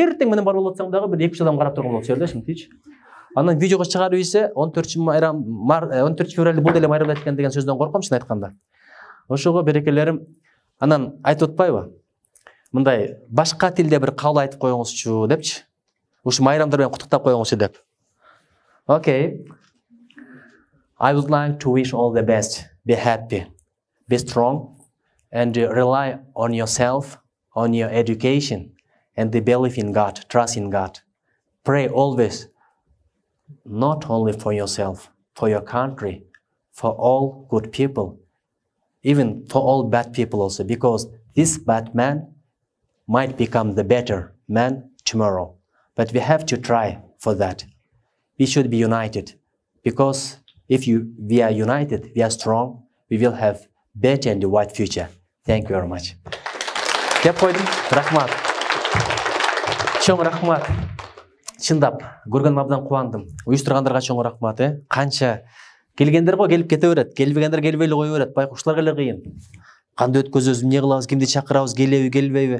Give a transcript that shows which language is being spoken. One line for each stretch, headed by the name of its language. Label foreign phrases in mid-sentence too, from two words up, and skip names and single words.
Kyrgyz: Эртең менен барып атсаң дагы бир 2-3 адам карап турган болот жерде, шимтичи. Анан видеого чыгарып ийсе 14 февралда бул деле майрамда экен деген сөздөн корком, чын айтканда. Ошого берекелерим, анан айтып атпайбы? Мындай башка тилде бир кабыл айтып коюңузчу депчи. Ушу майрамдар менен куттуктап коюңузчу деп.
English: Okay. I would like to wish all the best. Be happy, be strong, and rely on yourself, on your education, and believe in God, trust in God. Pray always, not only for yourself, for your country, for all good people, even for all bad people also, because this bad man might become the better man tomorrow. But we have to try for that. We should be united, because if we are united, we are strong, we will have better and white future. Thank you very much.
Kyrgyz: Деп койдум, рахмат. Чоң рахмат. Чындап, көргөнүм абдан кубандым. Уюштургандарга чоң рахмат, Канча келгендер го келип кете берет, келбегендер келбей эле кое берет. Байкуштарга эле кыйын. Кандай өткөзөбүз, эмне кылабыз, кимди чакырабыз, келеби, келбейби?